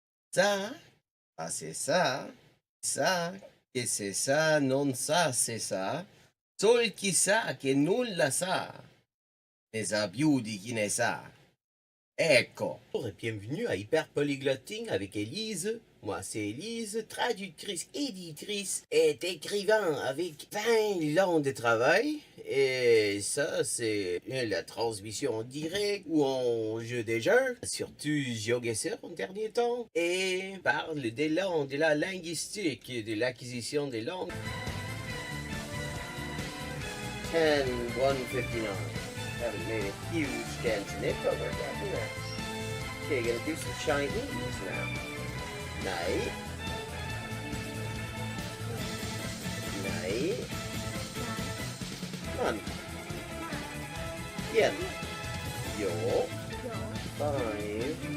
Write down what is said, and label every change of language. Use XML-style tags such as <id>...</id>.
<fr>Ça, c'est ça, che c'est ça,</fr> <it>non ça, c'est ça, sol chi sa che nulla sa, ne sa più di chi ne sa. Ecco.</it> <fr>Bonjour et bienvenue à Hyperpolyglotting avec Elise. Moi, c'est Elise, traductrice, éditrice et écrivain avec 20 ans de travail. Et ça, c'est la transmission en direct ou en jeu des jeux, surtout GeoGuessr en dernier temps. Et parle des langues, de la linguistique et de l'acquisition des langues.</fr> <en>10-159. Haven't made a huge dent in it, but we're getting there. Okay, gonna do some Chinese now. Night. Night. Come on. Yen. Yo. 5.</en>